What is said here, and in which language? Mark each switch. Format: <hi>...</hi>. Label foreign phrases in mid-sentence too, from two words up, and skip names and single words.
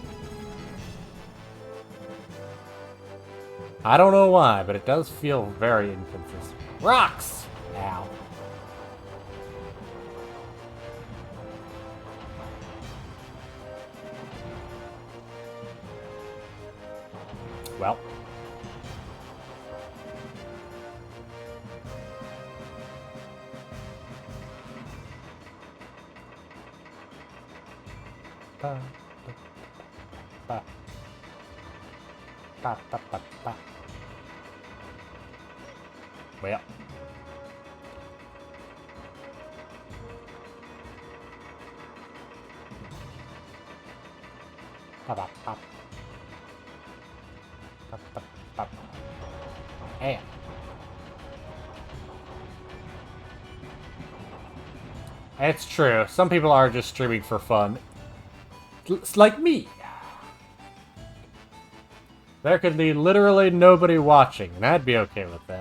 <en>I don't know why, but it does feel very inconsistent. Rocks! Ow. Well. Ba, ba, ba, ba, ba, ba. Well. Ba, ba, ba. Ba, ba, ba. And. It's true. Some people are just streaming for fun. It's like me. There could be literally nobody watching, and I'd be okay with that.</en>